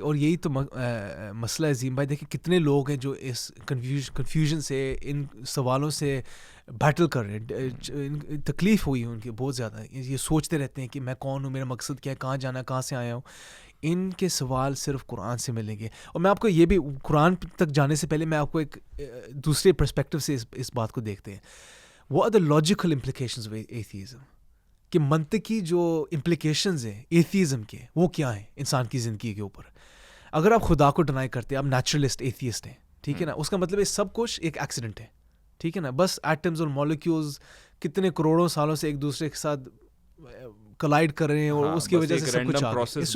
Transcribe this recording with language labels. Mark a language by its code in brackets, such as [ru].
[ur] اور یہی تو مسئلہ ہے عظیم بھائی. دیکھیں کتنے لوگ ہیں جو اس کنفیوژن سے, ان سوالوں سے بیٹل کر رہے ہیں, تکلیف ہوئی ہے ان کی بہت زیادہ. یہ سوچتے رہتے ہیں کہ میں کون ہوں, میرا مقصد کیا ہے, کہاں جانا ہے, کہاں سے آیا ہوں. ان کے سوال صرف قرآن سے ملیں گے. اور میں آپ کو یہ بھی, قرآن تک جانے سے پہلے میں آپ کو ایک دوسرے پرسپیکٹو سے اس بات کو دیکھتے ہیں. [en] What are the logical implications of atheism? [ur] کہ منطقی جو implications ہیں ایتھیزم کے, وہ کیا ہیں انسان کی زندگی کے اوپر. اگر آپ خدا کو ڈینائی کرتے ہیں, آپ نیچرلسٹ ایتھیسٹ ہیں, ٹھیک ہے نا, اس کا مطلب ہے سب کچھ ایک ایکسیڈنٹ ہے, ٹھیک ہے نا. بس ایٹمز اور مالیکیولز کتنے کروڑوں سالوں سے ایک دوسرے کے ساتھ کلائڈ کر رہے ہیں, اور اس کی وجہ سے سب کچھ